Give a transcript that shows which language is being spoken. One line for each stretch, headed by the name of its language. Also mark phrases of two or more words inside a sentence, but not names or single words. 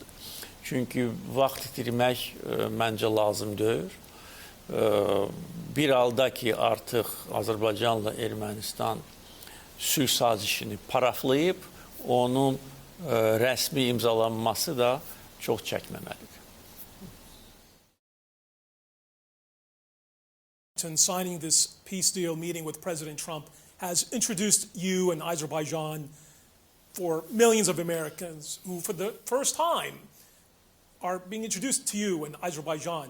Azerbaijani: Çünki vaxt itirmək məncə lazım deyil. Bir halda ki, artıq Azərbaycanla Ermənistan sülh sazişini paraflayıb, onun rəsmi imzalanması da çox çəkməməlidir.
English: Signing this peace deal meeting with President Trump has introduced you and Azerbaijan for millions of Americans who, for the first time, are being introduced to you in Azerbaijan.